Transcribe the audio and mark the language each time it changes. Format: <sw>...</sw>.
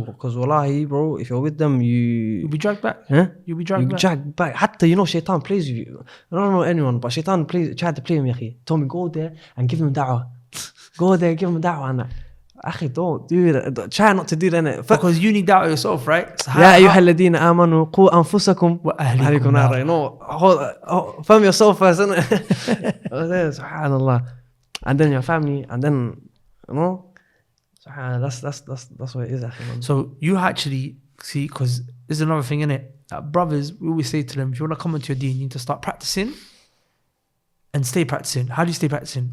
<en>Because wallahi, bro, if you're with them, You'll be dragged back. huh? You'll be You dragged back. drag back. Hatta, you know, shaitan plays with you. I don't know anyone, but shaitan tried to play with me, akhi. Told me, go there and give him da'wah. Go there, give him da'wah and that. Akhi, don't do that. Try not to do that, innit? Because you need that yourself, right? So</en> <ar>يا أيها الذين آمنوا قوا أنفسكم وأهلكم وأهلكم نارا. نارا.</ar> <en>You know, film yourself first, innit? Subhanallah. And then your family, and then, you know, that's what it is, akhi, man. So you actually see, because there's another thing in it. Brothers, we always say to them, if you want to come into your deen, you need to start practicing and stay practicing. How do you stay practicing?</en>